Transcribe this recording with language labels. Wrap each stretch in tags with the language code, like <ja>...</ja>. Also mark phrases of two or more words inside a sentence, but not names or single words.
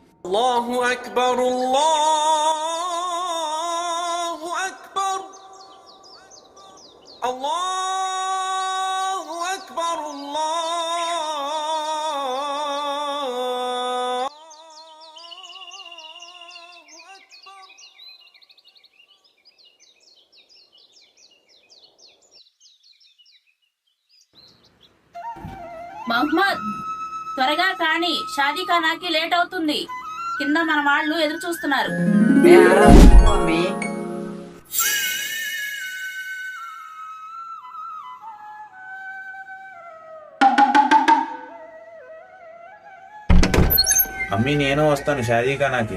<ar>الله أكبر الله أكبر الله أكبر الله أكبر.</ar> <te>మహమ్మద్ త్వరగా కానీ షాదీ ఖానాకి లేట్ అవుతుంది. కింద మన వాళ్ళు ఎదురు చూస్తున్నారు. అమ్మీ నేను వస్తాను షాదీ ఖానాకి.</te>